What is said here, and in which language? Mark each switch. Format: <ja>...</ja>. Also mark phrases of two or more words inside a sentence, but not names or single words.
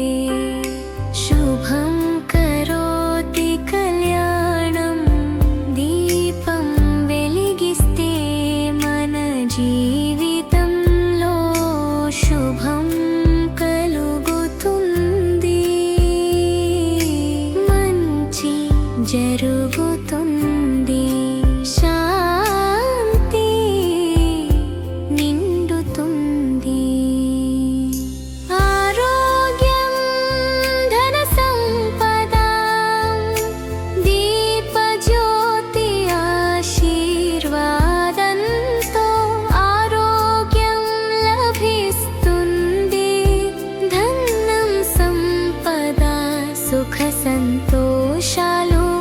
<sa>शुभं करोति कल्याणं</sa> <te>దీపం వెలిగిస్తే మన జీవితంలో శుభం కలుగుతుంది మంచి जరుగుతుంది శాంతి నిండుతుంది ఆరోగ్యం ధన సంపద దీపజ్యోతి ఆశీర్వాదంతో ఆరోగ్యం లభిస్తుంది ధనం సంపద సుఖ సంతోషాలు</te>